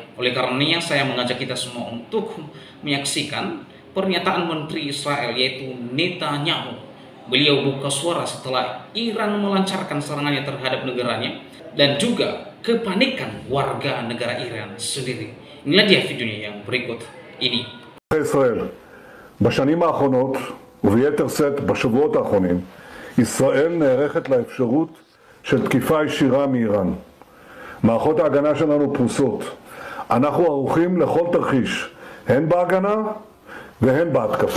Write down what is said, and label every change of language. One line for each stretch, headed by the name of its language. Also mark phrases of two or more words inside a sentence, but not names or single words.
Indonesian: Oleh karenanya saya mengajak kita semua untuk menyaksikan pernyataan Menteri Israel yaitu Netanyahu. Beliau buka suara setelah Iran melancarkan serangannya terhadap negaranya dan juga kepanikan warga negara Iran sendiri. Inilah dia videonya yang berikut ini.
Hebrew: ישראל. בשנים האחרונות, וביתר שאת בשבועות האחרונים, ישראל נערכת לאפשרות של תקיפה ישירה מאיראן. מערכות ההגנה שלנו פרוסות. אנחנו ערוכים לכל תרחיש, הן בהגנה והן בהתקפה.